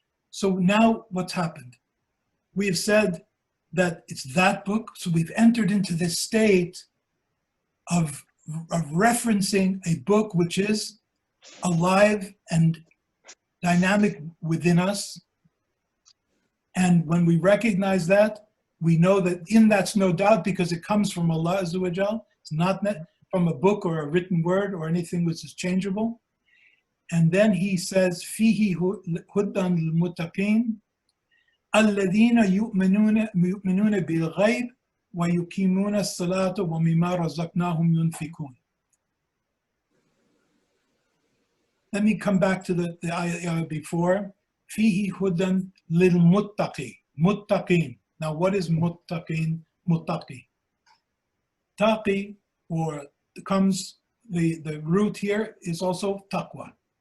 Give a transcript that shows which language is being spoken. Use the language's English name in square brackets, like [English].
[English] So now what's happened? We have said that it's that book, so we've entered into this state of referencing a book which is alive and dynamic within us. And when we recognize that, we know that in that's no doubt, because it comes from Allah Azza wa Jal. It's not from a book or a written word or anything which is changeable. And then he says, [Arabic] فِيهِ هُدًى لِلْمُتَّقِينَ الَّذِينَ يُؤْمِنُونَ بِالْغَيْبِ وَيُقِيمُونَ الصَّلَاةَ وَمِمَّا رَزَقْنَاهُمْ يُنْفِقُونَ. [English] Let me come back to the ayah before. [Arabic] فِيهِ هُدًى لِلْمُتَّقِينَ. Muttaqin. [English] Now what is muttaqin? Muttaqi. Taqi, or comes, the root here is also taqwa.